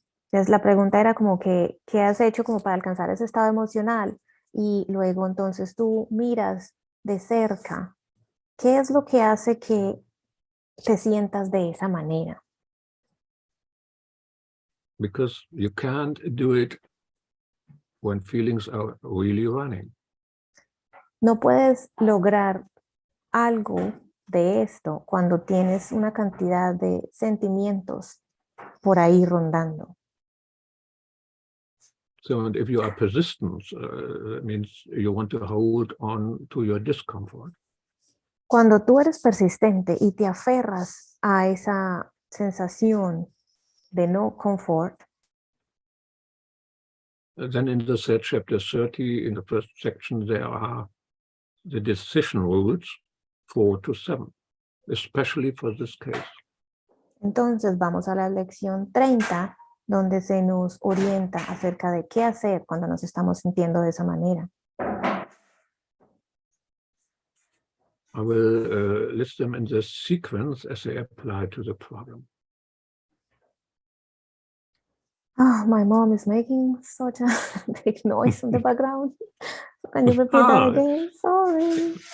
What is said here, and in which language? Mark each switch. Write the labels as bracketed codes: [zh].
[es] Entonces la pregunta era como que, ¿qué has hecho como para alcanzar ese estado emocional? Y luego entonces tú miras de cerca, ¿qué es lo que hace que te sientas de esa manera? [en] Because you can't do it when feelings are really running. [es] No puedes lograr algo de esto cuando tienes una cantidad de sentimientos por ahí rondando. [en] So, and if you are persistent, that means you want to hold on to your discomfort. [es] Cuando tú eres persistente y te aferras a esa sensación de no confort, [en] then in the third chapter 30, in the first section, there are the decision rules 4 to 7, especially for this case. [es] entonces vamos a la lección 30, donde se nos orienta acerca de qué hacer cuando nos estamos sintiendo de esa manera. [en] I will list them in the sequence as they apply to the problem. Oh, my mom is making such a big noise in the background. Can you repeat that again? Sorry.